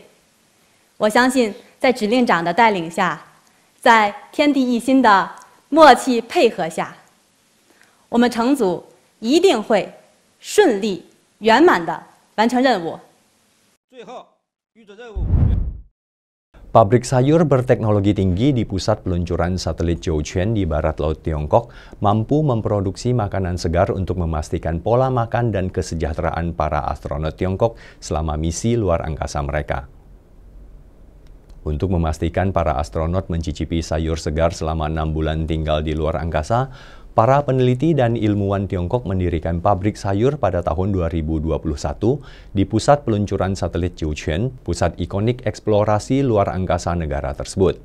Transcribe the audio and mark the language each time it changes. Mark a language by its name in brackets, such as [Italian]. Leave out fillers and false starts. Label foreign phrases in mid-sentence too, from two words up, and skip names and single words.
[Chinese] 我相信，在指令长的带领下，在天地一心的默契配合下，我们成组一定会顺利圆满地完成任务。最后，预准任务。 [Indonesian] Pabrik sayur berteknologi tinggi di pusat peluncuran satelit Jiuquan di barat laut Tiongkok mampu memproduksi makanan segar untuk memastikan pola makan dan kesejahteraan para astronot Tiongkok selama misi luar angkasa mereka. Untuk memastikan para astronot mencicipi sayur segar selama 6 bulan tinggal di luar angkasa, para peneliti dan ilmuwan Tiongkok mendirikan pabrik sayur pada tahun 2021 di pusat peluncuran satelit Jiuquan, pusat ikonik eksplorasi luar angkasa negara tersebut.